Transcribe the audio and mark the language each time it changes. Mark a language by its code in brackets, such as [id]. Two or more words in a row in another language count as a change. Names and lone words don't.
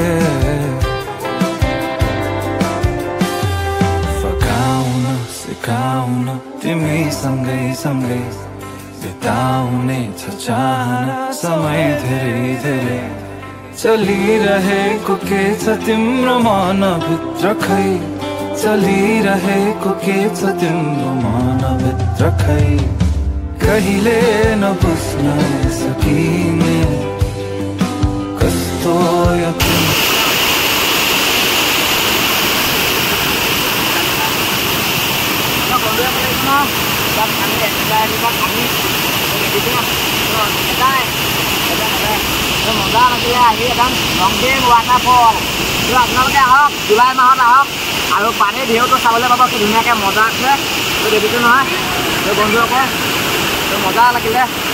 [ne] सिकाउन तिमी सँगै सँगै बिताउने छ चाहना समय धेरै धेरै चलिरहेको के छ तिम्रो मनभित्र खै चलिरहेको के छ तिम्रो मनभित्र खै कहिले नबुझ्न सकिने कस्तो यो [as] মজা লাগিলে আহি একদম লংডিং ৱাটাৰফল আপোনালোকে আহক জুলাই মাহত আহক আৰু পানীৰ ঢেউটো চাবলৈ পাব কি ধুনীয়াকৈ মজা আছে দেখিছোঁ নহয় বন্ধুসকল মজা লাগিলে